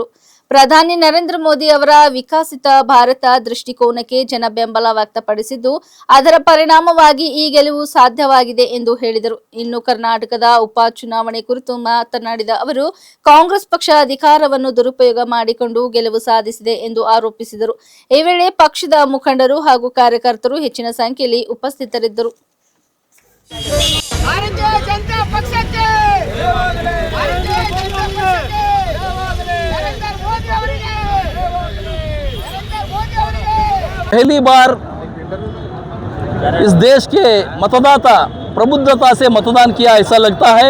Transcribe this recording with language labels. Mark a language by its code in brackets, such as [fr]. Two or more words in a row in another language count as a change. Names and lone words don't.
[kn] ಪ್ರಧಾನಿ ನರೇಂದ್ರ ಮೋದಿ ಅವರ ವಿಕಸಿತ ಭಾರತ ದೃಷ್ಟಿಕೋನಕ್ಕೆ ಜನ ಬೆಂಬಲ ವ್ಯಕ್ತಪಡಿಸಿದ್ದು, ಅದರ ಪರಿಣಾಮವಾಗಿ ಈ ಗೆಲುವು ಸಾಧ್ಯವಾಗಿದೆ ಎಂದು ಹೇಳಿದರು. ಇನ್ನು ಕರ್ನಾಟಕದ ಉಪಚುನಾವಣೆ ಕುರಿತು ಮಾತನಾಡಿದ ಅವರು, ಕಾಂಗ್ರೆಸ್ ಪಕ್ಷ ಅಧಿಕಾರವನ್ನು ದುರುಪಯೋಗ ಮಾಡಿಕೊಂಡು ಗೆಲುವು ಸಾಧಿಸಿದೆ ಎಂದು ಆರೋಪಿಸಿದರು. ಈ ವೇಳೆ ಪಕ್ಷದ ಮುಖಂಡರು ಹಾಗೂ ಕಾರ್ಯಕರ್ತರು ಹೆಚ್ಚಿನ ಸಂಖ್ಯೆಯಲ್ಲಿ ಉಪಸ್ಥಿತರಿದ್ದರು. भारतीय जनता पक्षಕ್ಕೆ भारतीय जनता पक्षಕ್ಕೆ नरेंद्र मोदी ಅವರಿಗೆ [hi] पहली बार इस देश के मतदाता प्रबुद्धता से मतदान किया ऐसा लगता है।